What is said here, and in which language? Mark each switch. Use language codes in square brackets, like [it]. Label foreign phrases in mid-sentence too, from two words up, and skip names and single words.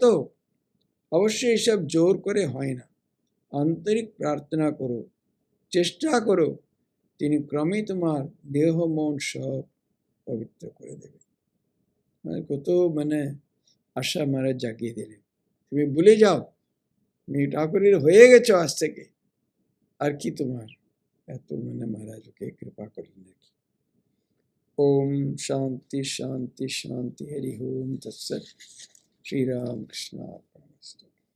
[bn] অবশ্যই এসব জোর করে হয় না, আন্তরিক প্রার্থনা করো, চেষ্টা করো, তিনি ক্রমেই তোমার দেহ মন সব পবিত্র করে দেবে। কত আশা মারা জাগিয়ে দিলেন। তুমি ভুলে যাও, তুমি ঠাকুরের হয়ে গেছো আজ থেকে, আর কি তোমার এত মহারাজ ওকে কৃপা করলেন নাকি। [sa] ओम शांति शांति शांति हरि ओम तत्सत। श्री राम कृष्ण अर्पणमस्तु।